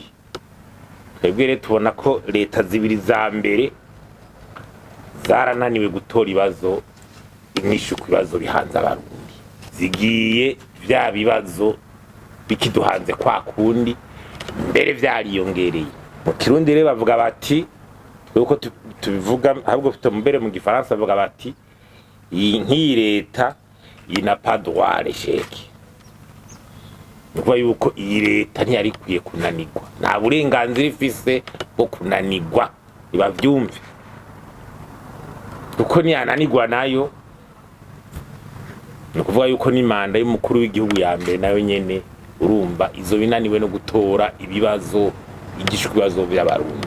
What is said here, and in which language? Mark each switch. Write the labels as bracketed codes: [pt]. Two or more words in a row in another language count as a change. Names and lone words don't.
[rn] Twebwe rero tubona ko leta zibiri za mbere zarananiwe gutora ibibazo inyishu ku bibazo bihanze abarundi, zigiye vya bibazo bikiduhanze kwa kundi mbere vyariyongereye. Mu Kirundi rero bavuga bati, uko tubivuga ahubwo mbere mu Gifaransa bavuga bati iyi leta ina [fr] pas droit à l'échec. [rn] Nuko yuko iyi leta ntiyari kwiye kunanirwa, nta burenganzira ifise bwo kunanirwa, ibavyumve. Uko ni ananirwa nayo nukuvuga yuko ni manda y'umukuru w'igihugu ya mbere nayo nyene urumva izo binaniwe no gutora ibibazo igishwe ibibazo by'abarundi.